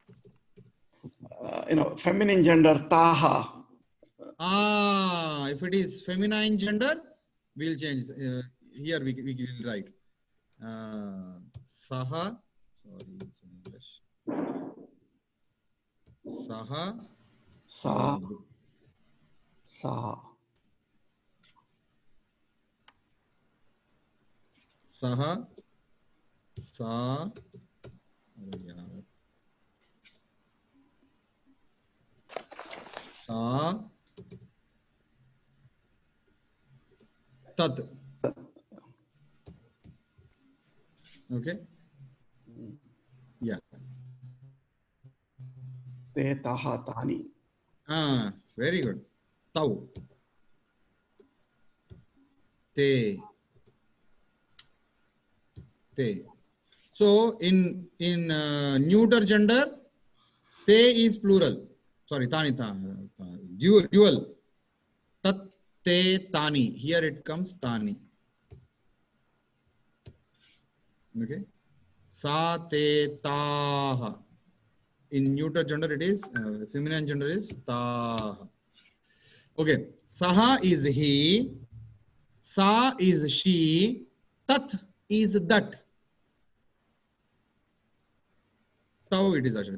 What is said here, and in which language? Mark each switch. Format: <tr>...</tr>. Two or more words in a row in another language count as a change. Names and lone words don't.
<en>Feminine gender, taha. If it is feminine gender, we'll change. Here we will write. Saha. Sorry, it's in English.</en> <sa>Saha. Sa. Sa. Saha. Sa. Sa. Tat.</sa> <en>Okay. Yeah.</en> <sa>Te taha tani.</sa> <en>Very good.</en> <sa>Tau. Te. Te.</sa> <en>So in neuter gender, te is plural. Sorry, tani, dual.</en> <sa>Tat, te, tani.</sa> <en>Here it comes tani. Okay.</en> <sa>Sa, te, taha.</sa> <en>In neuter gender it is, feminine gender is taha. Okay. Saha is he. Sa is she. Tat is that. Tau it is actually.</en>